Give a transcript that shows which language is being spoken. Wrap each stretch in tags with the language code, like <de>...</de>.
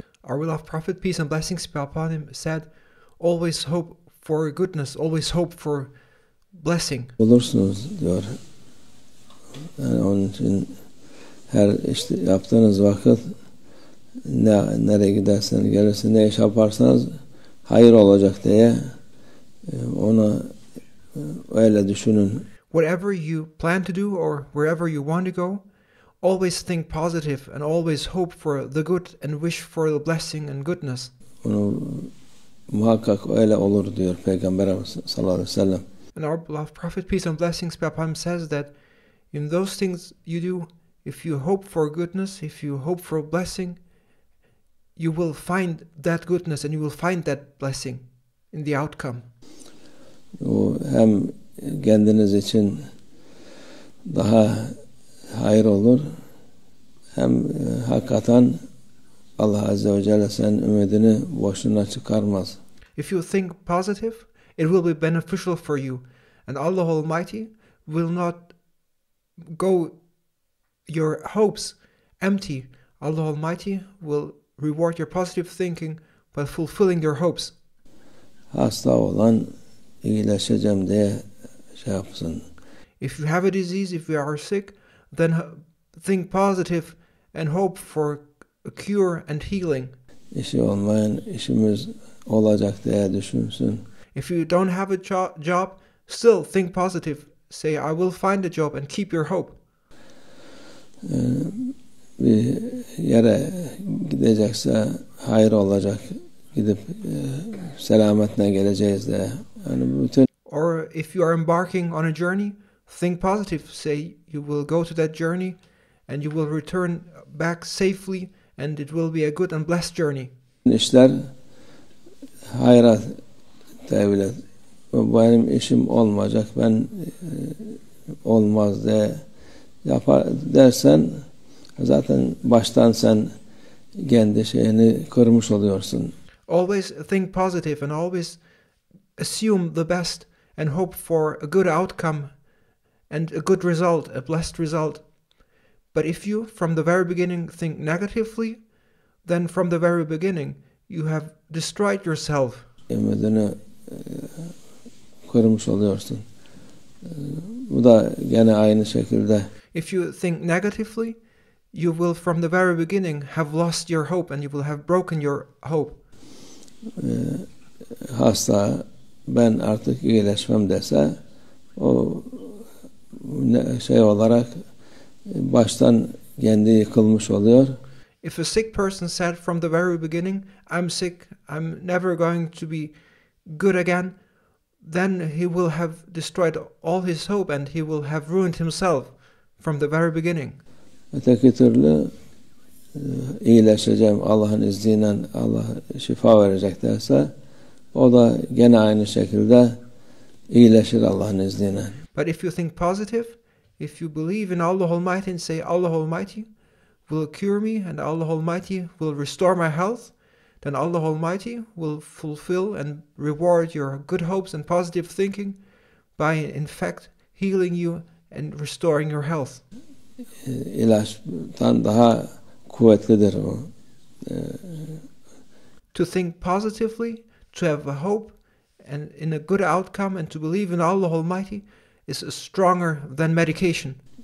<en>Our beloved Prophet, peace and blessings be upon him, said, always hope for goodness, always hope for blessing.</en> <tr>Bulursunuz diyor. Yani onun için her işte yaptığınız vakit nereye giderseniz gelirse ne iş yaparsanız hayır olacak diye ona öyle düşünün.</tr> <en>Whatever you plan to do or wherever you want to go, always think positive and always hope for the good and wish for the blessing and goodness.</en> <tr>Onu muhakkak öyle olur diyor Peygamberimiz sallallahu aleyhi ve sellem.</tr> <en>And our beloved Prophet, peace and blessings be upon him, says that in those things you do, if you hope for goodness, if you hope for blessing, you will find that goodness and you will find that blessing in the outcome.</en> <tr>O hem kendiniz için daha hayır olur, hem hakikaten Allah Azze ve Celle senin ümidini boşuna çıkarmaz.</tr> <en>If you think positive, it will be beneficial for you, and Allah Almighty will not go your hopes empty. Allah Almighty will reward your positive thinking by fulfilling your hopes.</en> <tr>Hasta olan iyileşeceğim diye şey yapsın.</tr> <en>If you have a disease, if you are sick, then think positive and hope for a cure and healing.</en> <tr>İşi olmayan işimiz olacak diye düşünsün.</tr> <en>If you don't have a job, still think positive. Say, I will find a job and keep your hope.</en> <tr>Bir yere gidecekse hayır olacak. Gidip selametle geleceğiz diye. Yani bütün.</tr> <en>Or if you are embarking on a journey, think positive. Say you will go to that journey and you will return back safely and it will be a good and blessed journey.</en> <tr>İşler hayra tevil et. Benim işim olmayacak, ben olmaz diye yapar dersen zaten baştan sen kendi şeyini kırmış oluyorsun.</tr> <en>Always think positive and always assume the best and hope for a good outcome and a good result, a blessed result. But if you, from the very beginning, think negatively, then from the very beginning, you have destroyed yourself.</en> <tr>Ümidini kırmış oluyorsun. Bu da gene aynı şekilde.</tr> <en>If you think negatively, you will, from the very beginning, have lost your hope and you will have broken your hope.</en> <tr>Hasta, ben artık iyileşmem dese, o şey olarak baştan kendi yıkılmış oluyor.</tr> <en>If a sick person said from the very beginning, I'm sick, I'm never going to be good again, then he will have destroyed all his hope and he will have ruined himself from the very beginning.</en> <tr>Öteki türlü iyileşeceğim Allah'ın izniyle, Allah şifa verecek derse, o da gene aynı şekilde iyileşir Allah'ın izniyle.</tr> <en>But if you think positive, if you believe in Allah Almighty and say Allah Almighty will cure me and Allah Almighty will restore my health, then Allah Almighty will fulfill and reward your good hopes and positive thinking by in fact healing you and restoring your health.</en> <tr>İlaçtan daha kuvvetlidir o.</tr> <en>To think positively, to have a hope and in a good outcome and to believe in Allah Almighty is stronger than medication.</en>